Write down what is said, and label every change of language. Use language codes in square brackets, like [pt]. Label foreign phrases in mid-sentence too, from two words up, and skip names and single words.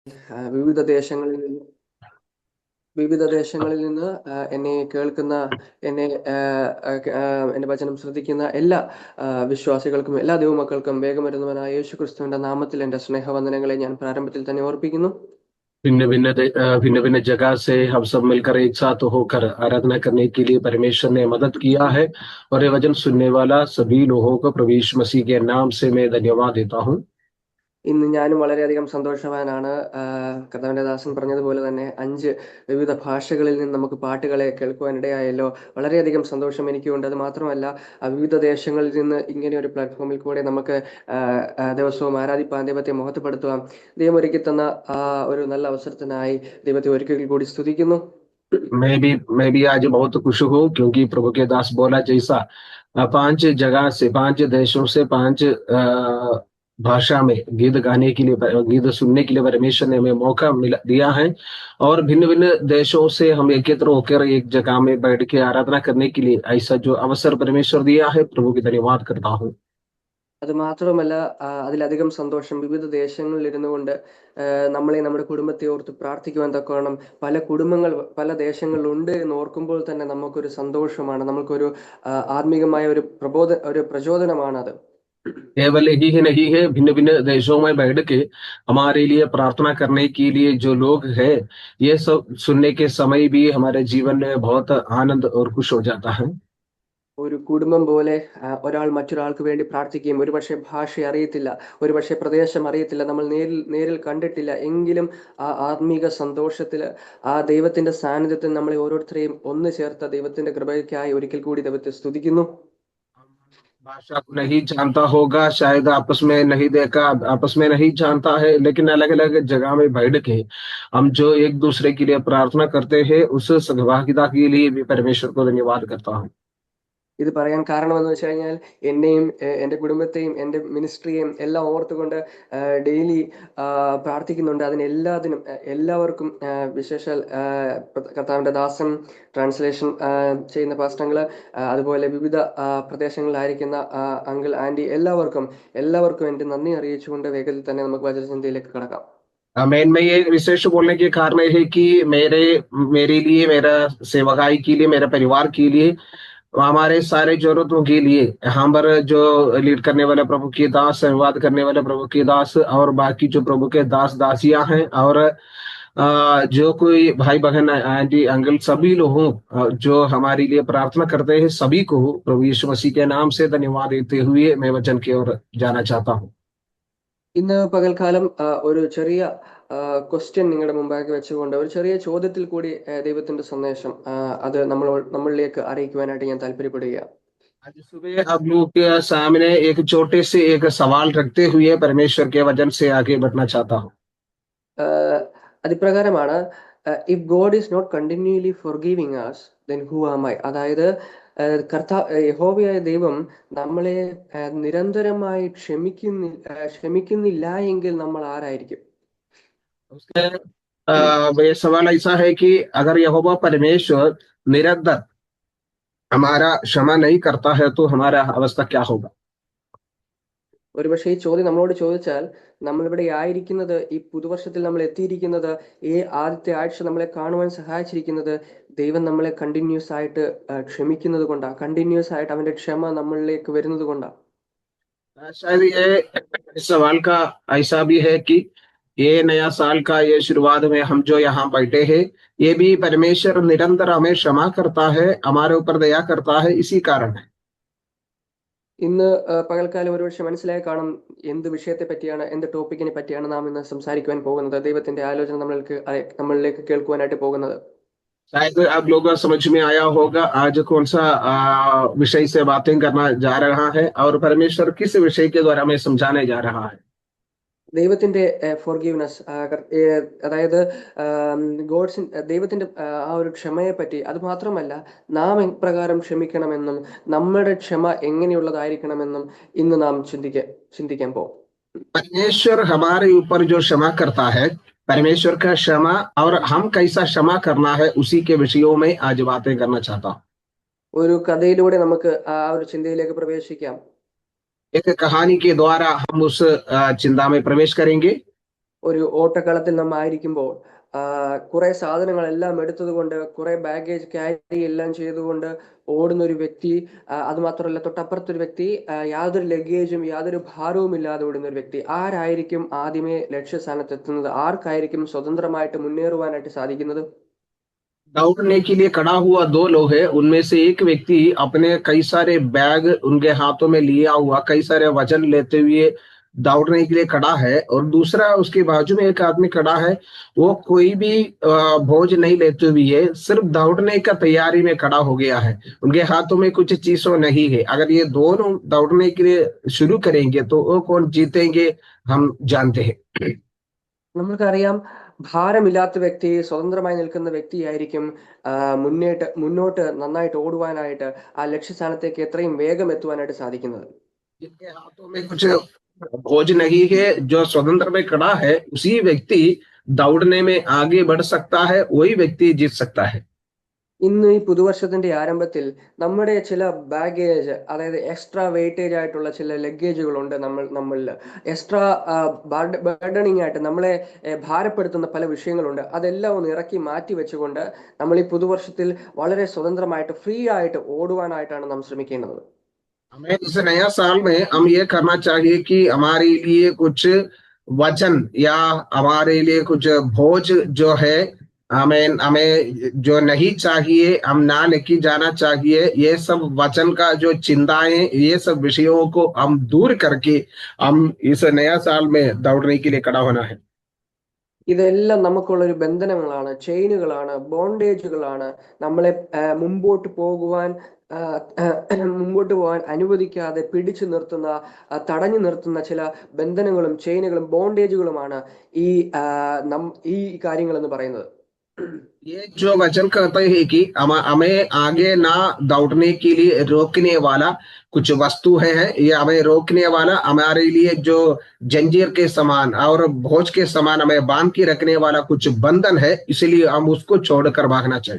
[ml] വിവിധ ദേശങ്ങളിൽ നിന്ന് വിവിധ ദേശങ്ങളിൽ നിന്ന് എന്നെ കേൾക്കുന്ന എന്നെ എന്റെ വചനം ശ്രദ്ധിക്കുന്ന എല്ലാ വിശ്വാസികൾക്കും എല്ലാ ദൈവമക്കൾക്കും വേഗം വരുന്നവനായ യേശു ക്രിസ്തുവിന്റെ നാമത്തിൽ എന്റെ സ്നേഹവന്ദനങ്ങളെ ഞാൻ പ്രാരംഭത്തിൽ തന്നെ ഓർപ്പിക്കുന്നു. [hi] भिन्न भिन्न भिन्न भिन्न जगह से हम सब मिलकर एक साथ होकर आराधना करने के लिए परमेश्वर ने मदद किया है और ये वचन सुनने वाला सभी लोगों को प्रभु यीशु मसीह के नाम से मैं धन्यवाद देता हूँ। [ml] ഇന്ന് ഞാനും വളരെയധികം സന്തോഷവാനാണ്. കർത്താവിന്റെ ദാസൻ പറഞ്ഞതുപോലെ തന്നെ 5 വിവിധ ഭാഷകളിൽ നിന്ന് നമുക്ക് പാട്ടുകളെ കേൾക്കുവാനിടയായല്ലോ. വളരെയധികം സന്തോഷം എനിക്കുണ്ട്. അത് മാത്രമല്ല, വിവിധ ദേശങ്ങളിൽ നിന്ന് ഇങ്ങനെ ഒരു പ്ലാറ്റ്ഫോമിൽ കൂടെ നമുക്ക് ദിവസവും ആരാധിപ്പാൻ, ദൈവത്തെ മഹത്വപ്പെടുത്തുവാൻ ദൈവം ഒരുക്കി തന്ന ഒരു നല്ല അവസരത്തിനായി ദൈവത്തെ ഒരിക്കൽ കൂടി സ്തുതിക്കുന്നു. [hi] मैं भी आज बहुत खुश हूँ क्योंकि प्रभु के दास बोला जैसा 5 जगह से 5 देशों से 5 भाषा में गीत गाने के लिए गीत सुनने के लिए परमेश्वर ने हमें मौका दिया है और भिन्न भिन्न देशों से हम एकत्र होकर एक जगह में बैठ के आराधना करने के लिए ऐसा जो अवसर परमेश्वर दिया है प्रभु की धन्यवाद करता हूँ। [ml] അത് മാത്രമല്ല, അതിലധികം സന്തോഷം വിവിധ ദേശങ്ങളിൽ ഇരുന്നു കൊണ്ട് നമ്മളെ നമ്മുടെ കുടുംബത്തെ ഓർത്ത് പ്രാർത്ഥിക്കുവാൻ തക്കവണ്ണം പല കുടുംബങ്ങൾ പല ദേശങ്ങളിലുണ്ട് എന്ന് ഓർക്കുമ്പോൾ തന്നെ നമുക്കൊരു സന്തോഷമാണ്, നമുക്കൊരു ആത്മീകമായ ഒരു പ്രചോദനമാണ് അത്. [hi] केवल यही ही नहीं है, भिन्न भिन्न देशों में बैठ के हमारे लिए प्रार्थना करने के लिए जो लोग हैं, ये सब सुनने के समय भी हमारे जीवन में बहुत आनंद और खुश हो जाता है। [ml] ഒരു കുടുംബം പോലെ ഒരാൾ മറ്റൊരാൾക്ക് വേണ്ടി പ്രാർത്ഥിക്കുകയും, ഒരുപക്ഷെ ഭാഷ അറിയത്തില്ല, ഒരുപക്ഷെ പ്രദേശം അറിയത്തില്ല, നമ്മൾ നേരിൽ കണ്ടിട്ടില്ല, എങ്കിലും ആ ആത്മീക സന്തോഷത്തിൽ ആ ദൈവത്തിന്റെ സാന്നിധ്യത്തിൽ നമ്മളെ ഓരോരുത്തരെയും ഒന്ന് ചേർത്ത ദൈവത്തിന്റെ കൃപയ്ക്കായി ഒരിക്കൽ കൂടി ദൈവത്തെ സ്തുതിക്കുന്നു. [hi] भाषा को नहीं जानता होगा, शायद आपस में नहीं देखा, आपस में नहीं जानता है, लेकिन अलग अलग जगह में बैठ के हम जो एक दूसरे के लिए प्रार्थना करते हैं उस सहभागिता के लिए भी परमेश्वर को धन्यवाद करता हूँ। [ml] ഇത് പറയാൻ കാരണമെന്ന് വെച്ച് കഴിഞ്ഞാൽ, എന്നെയും എൻ്റെ കുടുംബത്തെയും എൻ്റെ മിനിസ്ട്രിയെയും എല്ലാം ഓർത്തുകൊണ്ട് ഡെയിലി പ്രാർത്ഥിക്കുന്നുണ്ട്. അതിനെല്ലാത്തിനും എല്ലാവർക്കും വിശേഷാൽ കർത്താവിൻ്റെ ദാസൻ, ട്രാൻസ്ലേഷൻ ചെയ്യുന്ന പാസ്റ്റങ്ങള്, അതുപോലെ വിവിധ പ്രദേശങ്ങളിലായിരിക്കുന്ന [en] uncle aunty, [ml] എല്ലാവർക്കും എൻ്റെ നന്ദി അറിയിച്ചുകൊണ്ട് വേഗത്തിൽ തന്നെ നമുക്ക് വചനചിന്തയിലേക്ക് കടക്കാം. [hi] मेन में ये विशेष बोलने के कारण ये है कि मेरे लिए, मेरा सेवकाई के लिए, मेरे परिवार के लिए, हमारे सारे जरूरतों के लिए यहाँ पर जो लीड करने वाले प्रभु के दास, संवाद करने वाले प्रभु के दास और बाकी जो प्रभु के दास दासियां हैं और जो कोई भाई बहन [en] aunty uncle [hi] सभी लोगों जो हमारे लिए प्रार्थना करते हैं, सभी को प्रभु यीशु मसीह के नाम से धन्यवाद देते हुए मैं वचन की ओर जाना चाहता हूँ। [ml] ഇന്ന് പകൽക്കാലം ഒരു ചെറിയ ക്വസ്റ്റ്യൻ നിങ്ങളുടെ മുമ്പാകെ വെച്ചുകൊണ്ട് ഒരു ചെറിയ ചോദ്യത്തിൽ കൂടി ദൈവത്തിന്റെ സന്ദേശം അത് നമ്മളിലേക്ക് അറിയിക്കുവാനായിട്ട് ഞാൻ താല്പര്യപ്പെടുകയാണ്. [hi] आज सुबह आप लोग के सामने एक छोटे से एक सवाल रखते हुए परमेश्वर के वचन से आगे बढ़ना चाहता हूँ। [ml] അതിപ്രകാരമാണ്, [en] If God is not continually forgiving us, then who am I? [ml] അതായത് യഹോവയായ ദൈവം നമ്മളെ നിരന്തരമായി ക്ഷമിക്കുന്നില്ല എങ്കിൽ നമ്മൾ ആരായിരിക്കും? [hi] ये सवाल ऐसा है कि अगर यहोवा परमेश्वर निरंतर हमारा क्षमा नहीं करता है तो हमारा अवस्था क्या होगा? [ml] ഒരുപക്ഷെ ഈ ചോദ്യം നമ്മളോട് ചോദിച്ചാൽ, നമ്മളിവിടെ ആയിരിക്കുന്നത്, ഈ പുതുവർഷത്തിൽ നമ്മൾ എത്തിയിരിക്കുന്നത്, ഈ ആദ്യത്തെ ആഴ്ച നമ്മളെ കാണുവാൻ സഹായിച്ചിരിക്കുന്നത് ദൈവം നമ്മളെ കണ്ടിന്യൂസ് ആയിട്ട് ക്ഷമിക്കുന്നത് കൊണ്ടാണ്, കണ്ടിന്യൂസ് ആയിട്ട് അവന്റെ ക്ഷമ നമ്മളിലേക്ക് വരുന്നത് കൊണ്ടാണ്. [hi] शायद ये इस सवाल का ऐसा भी है कि ये नया साल का ये शुरुआत में हम जो यहाँ बैठे हैं, ये भी परमेश्वर निरंतर हमें क्षमा करता है, हमारे ऊपर दया करता है, इसी कारण है। [ml] ഇന്ന് പകൽക്കാലം ഒരുപക്ഷെ മനസ്സിലായി കാണും എന്ത് വിഷയത്തെ പറ്റിയാണ്, എന്ത് ടോപ്പിക്കിനെ പറ്റിയാണ് നാം ഇന്ന് സംസാരിക്കുവാൻ പോകുന്നത്, ദൈവത്തിന്റെ ആലോചന നമ്മളിലേക്ക് കേൾക്കുവാനായിട്ട് പോകുന്നത്. [hi] शायद आप लोगों को समझ में आया होगा आज कौन सा विषय से बातें करना जा रहा है और परमेश्वर किस विषय के द्वारा हमें समझाने जा रहा है। [ml] ദൈവത്തിന്റെ ഫോർഗീവ്നെസ്, അതായത് ദൈവത്തിന്റെ ആ ഒരു ക്ഷമയെ പറ്റി, അത് മാത്രമല്ല നാം എപ്രകാരം ക്ഷമിക്കണമെന്നും നമ്മുടെ ക്ഷമ എങ്ങനെയുള്ളതായിരിക്കണമെന്നും ഇന്ന് നാം ചിന്തിക്കാൻ പോകും. [hi] परमेश्वर हमारे ऊपर जो क्षमा करता है, परमेश्वर का क्षमा और हम कैसा क्षमा करना है, उसी के विषयों में आज बातें करना चाहता हूँ। [ml] ഒരു കഥയിലൂടെ നമുക്ക് ആ ഒരു ചിന്തയിലേക്ക് പ്രവേശിക്കാം. [hi] एक कहानी के द्वारा हम उस चिंता में प्रवेश करेंगे. [ml] ഒരു ഓട്ടക്കളത്തിൽ നമ്മൾ ആയിരിക്കുമ്പോൾ കുറെ സാധനങ്ങളെല്ലാം എടുത്തത് കൊണ്ട്, കുറെ [en] baggage carry [ml] എല്ലാം ചെയ്തുകൊണ്ട് ഓടുന്ന ഒരു വ്യക്തി, അത് മാത്രമല്ല തൊട്ടപ്പുറത്തൊരു വ്യക്തി യാതൊരു ലഗേജും യാതൊരു ഭാരവും ഇല്ലാതെ ഓടുന്ന ഒരു വ്യക്തി, ആരായിരിക്കും ആദ്യമേ ലക്ഷ്യസ്ഥാനത്ത് എത്തുന്നത്? ആർക്കായിരിക്കും സ്വതന്ത്രമായിട്ട് മുന്നേറുവാനായിട്ട് സാധിക്കുന്നത്? [hi] दौड़ने के लिए खड़ा हुआ दो लोग है, उनमें से एक व्यक्ति अपने कई सारे बैग उनके हाथों में लिया हुआ कई सारे वजन लेते हुए दौड़ने के लिए खड़ा है, और दूसरा उसके बाजू में एक आदमी खड़ा है, वो कोई भी बोझ नहीं लेते हुए सिर्फ दौड़ने का तैयारी में खड़ा हो गया है। उनके हाथों में कुछ चीजों नहीं है। अगर ये दोनों दौड़ने के लिए शुरू करेंगे तो वो कौन जीतेंगे, हम जानते हैं। [ml] നമ്മൾക്കറിയാം, ഭാരമില്ലാത്ത വ്യക്തി, സ്വതന്ത്രമായി നിൽക്കുന്ന വ്യക്തിയായിരിക്കും മുന്നോട്ട് നന്നായിട്ട് ഓടുവാനായിട്ട്, ആ ലക്ഷ്യസ്ഥാനത്തേക്ക് എത്രയും വേഗം എത്തുവാനായിട്ട് സാധിക്കുന്നത്. [hi] जिनके हाथों में कुछ बोझ नहीं है, जो स्वतंत्र में खड़ा है, उसी व्यक्ति दौड़ने में आगे बढ़ सकता है, वही व्यक्ति जीत सकता है। [ml] ഇന്ന് ഈ പുതുവർഷത്തിന്റെ ആരംഭത്തിൽ നമ്മുടെ ചില ബാഗേജ്, അതായത് [en] extra weightage [ml] ആയിട്ടുള്ള ചില ലഗേജുകളുണ്ട് നമ്മളിൽ. [en] extra burdening [ml] ആയിട്ട് നമ്മളെ ഭാരപ്പെടുത്തുന്ന പല വിഷയങ്ങളുണ്ട്. അതെല്ലാം ഒന്ന് ഇറക്കി മാറ്റി വെച്ചുകൊണ്ട് നമ്മൾ ഈ പുതുവർഷത്തിൽ വളരെ സ്വതന്ത്രമായിട്ട് ഫ്രീ ആയിട്ട് ഓടുവാനായിട്ടാണ് നാം ശ്രമിക്കേണ്ടത്. [hi] हमें इस नया साल में हम ये करना चाहिए कि हमारे लिए कुछ वचन या हमारे लिए कुछ बोझ जो है, हमें हमें जो नहीं चाहिए, हम ना लेके जाना चाहिए। ये सब वचन का जो चिंताएं, ये सब विषयों को हम दूर करके हम इस नया साल में दौड़ने के लिए खड़ा होना है। [ml] ഇതെല്ലാം നമുക്കുള്ളൊരു ബന്ധനങ്ങളാണ്, ചെയിനുകളാണ്, ബോണ്ടേജുകളാണ്. നമ്മളെ മുമ്പോട്ട് പോകാൻ അനുവദിക്കാതെ പിടിച്ചു നിർത്തുന്ന, തടഞ്ഞു നിർത്തുന്ന ചില ബന്ധനങ്ങളും ചെയിനുകളും ബോണ്ടേജുകളുമാണ് ഈ കാര്യങ്ങൾ എന്ന് പറയുന്നത്. [hi] ये जो वचन कहते हैं कि हमें आगे ना दौड़ने के लिए रोकने वाला कुछ वस्तु है, ये हमें रोकने वाला हमारे लिए जो जंजीर के समान और बोझ के समान हमें बांध के रखने वाला कुछ बंधन है, इसलिए हम उसको छोड़कर भागना चाहिए।